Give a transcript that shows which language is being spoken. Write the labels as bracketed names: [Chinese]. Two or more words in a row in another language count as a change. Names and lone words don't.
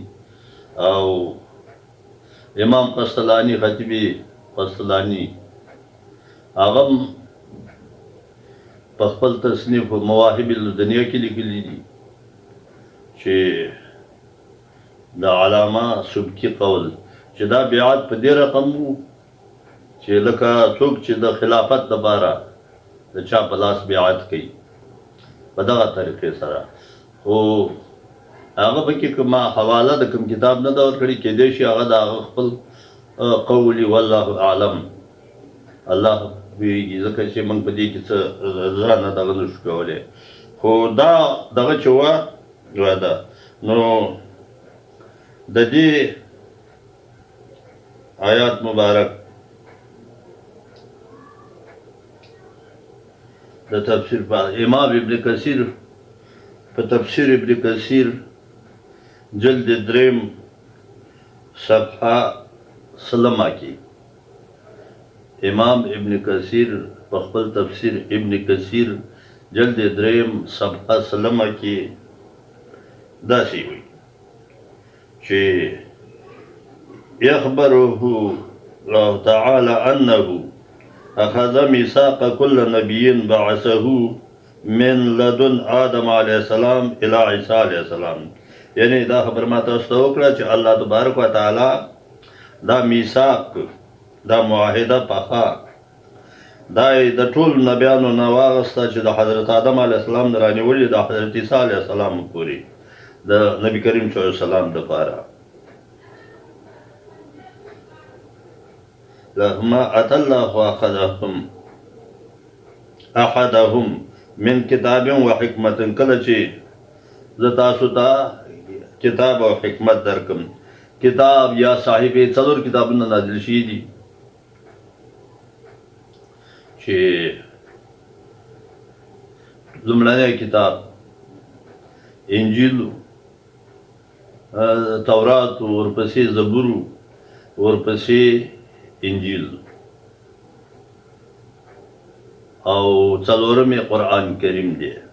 [Pashto] او امام قسطلاني خطیب قسطلاني هغه هم په خپل تصنیف مواهب الدنیا کې لیکلي دي چې د علامه سبکي قول چې دا بیعت په دې رقم وو چې لکه څوک چې د خلافت دپاره د چا په لاس بیعت کوي په دغه طریقې سره. خو هغه پکې کومه حواله د کوم کتاب نه ده ورکړې، کیدای شي هغه د هغه خپل قولي [Arabic] والله اعلم، [Pashto] الله پوهېږي، ځکه چې موږ په دې کې څه ځانه دغه نشو کولی. خو دا دغه چې وه ده، نو د دې آیات مبارک د تفسیر په امام ابن کثیر په تفسیر ابن کثیر جلد 3 صفحه سلمه کې امام ابن کثیر په خپل تفسیر ابن کثیر جلد 3 صفحه سلمه کې داسې وایي چې [Arabic] يخبره الله تعالى أنه أخذ ميثاق كل نبي بعثه من لدن آدم عليه السلام إلى عيسى عليه السلام. [Pashto] یعنی دا خبر ما تاسو ته وکړه چې الله [Arabic] تبارک وتعالی [Pashto] دا میثاق دا معاهده پخه دا د ټول نبیانو نه واغسته چې د حضرت آدم [Arabic] علیه السلام [Pashto] نه رانیولې د حضرت عیسی [Arabic] علیه السلام [Pashto] پورې د نبی کریم [Arabic] صلی الله علیه وسلم [Pashto] دپاره. [Arabic] لما أتى الله وأخذهم أحدهم من كتاب وحكمة، [Pashto] کله چې زه تاسو ته کتاب او حکمت درکم. کتاب یا صاحب 4 کتابونه نازل شوي دي چې لومړنی کتاب انجیل، تورات، ورپسې زبور، ورپسې انجیل، او 4 قرآن کریم دی.